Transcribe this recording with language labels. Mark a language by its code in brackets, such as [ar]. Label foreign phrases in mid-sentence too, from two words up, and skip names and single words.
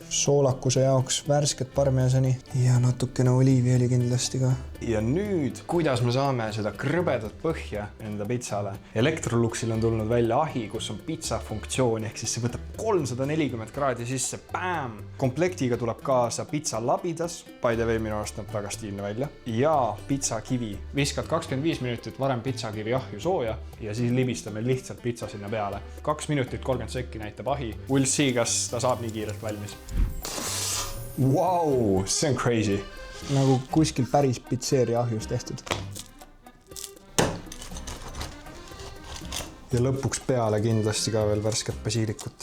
[et] Soolakuse jaoks värsket parmesani ja natukene oliiviõli kindlasti ka. Ja nüüd, kuidas me saame seda krõbedat põhja enda pitsale? Electroluxil on tulnud välja ahi, kus on pitsa funktsioon, ehk siis see võtab 340 kraadi sisse. Bam! Komplektiga tuleb kaasa pitsa labidas, [en] by the way, [et] minu arust näeb väga stiilne välja, ja pitsakivi. Viskad 25 minutit varem pitsakivi ahju sooja ja siis libistame lihtsalt pitsa sinna peale. 2 minutit 30 sekki näitab ahi. [en] We'll see, [et] kas ta saab nii kiirelt valmis. Wow, see on crazy. Nagu kuskil päris pitseeria ahjus tehtud. Ja lõpuks peale kindlasti ka veel värsket basiilikut.